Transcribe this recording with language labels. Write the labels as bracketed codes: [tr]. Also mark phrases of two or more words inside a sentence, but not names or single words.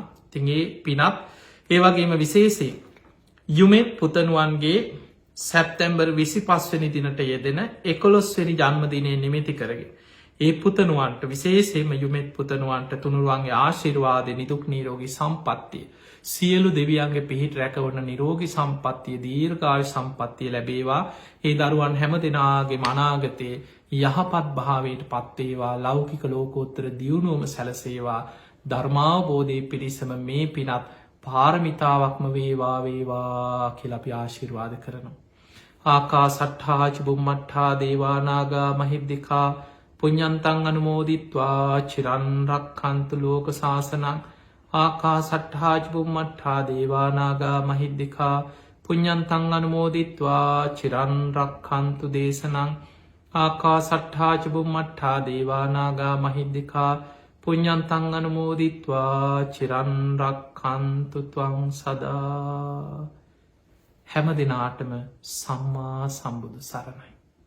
[si] ඉතින් ඒ පිනත් ඒ වගේම විශේෂයෙන් යුමෙත් පුතණුවන්ගේ සැප්තැම්බර් 25 වෙනි දිනට යෙදෙන 11 වෙනි ජන්මදිනය නිමිති කරගෙන ඒ පුතණුවන්ට විශේෂයෙන්ම යුමෙත් පුතණුවන්ට තුනුරුවන්ගේ ආශිර්වාදය නිදුක් නිරෝගී සම්පන්නිය සියලු දෙවියන්ගේ පිහිට රැකවන නිරෝගී සම්පන්නිය දීර්ඝායු සම්පන්නිය ලැබේවා. ඒ දරුවන් හැම දෙනාගේ අනාගතේ යහපත් භාවයට පත් වේවා. ලෞකික ලෝකෝත්තර දියුණුවම සැලසේවා. ධර්මාවබෝධය පිණිසම මේ පිනත් පාරමිතාවක්ම වේවා කියලා අපි ආශිර්වාද කරනවා. [pi] ආකාසට්ඨා ච බුම්මට්ඨා දේවා නාග මහිද්దికා පුඤ්ඤන්තං අනුමෝදිත්වා චිරන් රක්ඛන්තු ලෝක සාසනං. ආකාසට්ඨා ච බුම්මට්ඨා දේවා නාග මහිද්దికා පුඤ්ඤන්තං අනුමෝදිත්වා චිරන් රක්ඛන්තු දේශනං. ආකාසට්ඨා ච බුම්මට්ඨා දේවා නාග මහිද්దికා පුඤ්ඤන්තං අනුමෝදිත්වා චිරන් රක්ඛන්තු ත්වං සදා. [si] හැම දිනාටම සම්මා සම්බුදු සරණයි.